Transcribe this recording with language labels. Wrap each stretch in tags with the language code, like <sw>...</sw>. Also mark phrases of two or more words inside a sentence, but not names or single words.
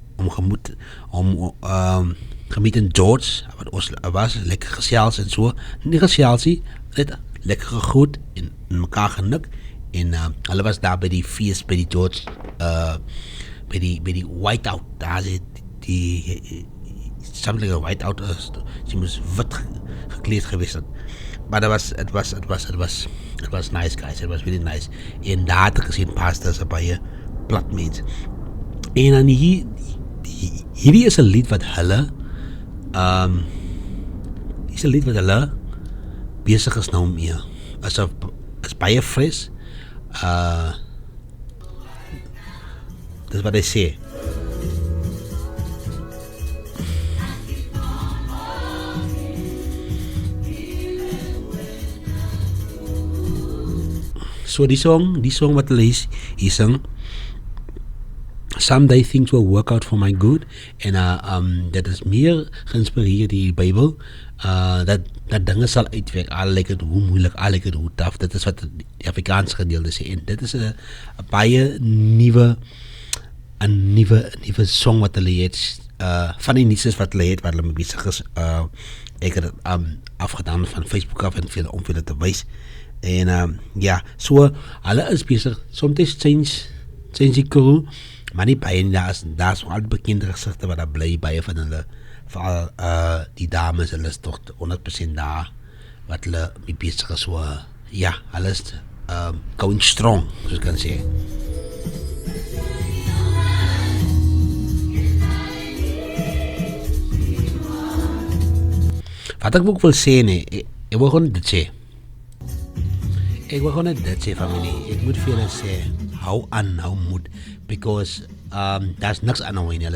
<af>gemeet in George, wat ons was, lekker gesels en so, nie gesels nie, net lekker gegroet, en mekaar genik, en hulle was daar by die feest, by die George, by die whiteout, daar is die</af> <en>something like a whiteout,</en> <af>sy moes wit gekleed geweest het, maar</af> <en>it was nice, guys, it was really nice,</en> <af>en daar het ek gesien, Pastor is baie plat mens, en dan hierdie is 'n lied wat hulle besig is nou mee, is baie fris, Dis wat hy sê. So die song wat hulle hier sing,</af> <en>someday things will work out for my good,</en> <af>en dat is meer geïnspireerd die Bybel, dat dinge sal uitwerk, al lyk het hoe moeilik, al lyk het hoe tough. Dit is wat die Afrikaanse gedeelte sê, en dit is 'n baie nuwe song wat hulle het, van die nuus wat hulle het, wat hulle mee besig is. Ek het het afgedaan van Facebook af, en om vir dit te wys. En ja, so hulle is besig, soms change die crew, maar nie baie, daar is al bekende gesigte wat daar bly, baie van hulle, veral die dames, hulle is toch 100% daar, wat hulle mee besig is. So ja, hulle is</af> <en>going strong,</en> <af>soos ek kan sê. Wat ek ook wil sê, nee, ek wil gewoon dit sê. Ek wil gewoon dit sê, familie. Ek moet vir julle sê, hou aan, hou moed, because daar's niks aan hou nie.</af>